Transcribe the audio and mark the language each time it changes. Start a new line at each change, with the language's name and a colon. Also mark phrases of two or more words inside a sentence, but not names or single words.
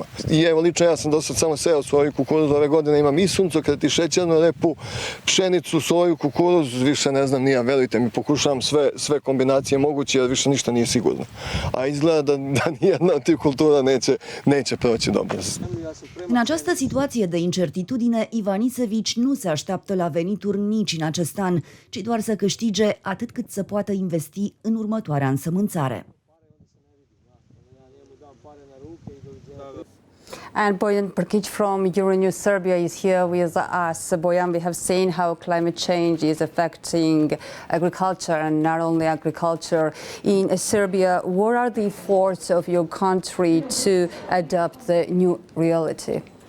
Serbian: I evo lično ja sam do sad samo sejao svoju kukuruzu, ove godine imam i suncokret i šećernu repu, pšenicu, soju, kukuruz, više ne znam nija, verujte mi, pokušavam sve kombinacije moguće jer više ništa nije sigurno. A izgleda da nijedna od tih kultura neće proći dobro.
Romanian: În această situație de incertitudine, Ivanisević nu se așteaptă la venituri nici în acest an, ci doar să câștige atât cât să poată investi în următoarea însămânțare.
English: And Bojan Prkic from EURONEWS Serbia is here with us. Bojan, we have seen how climate change is affecting agriculture, and not only agriculture. In Serbia, what are the efforts of your country to adapt the new reality?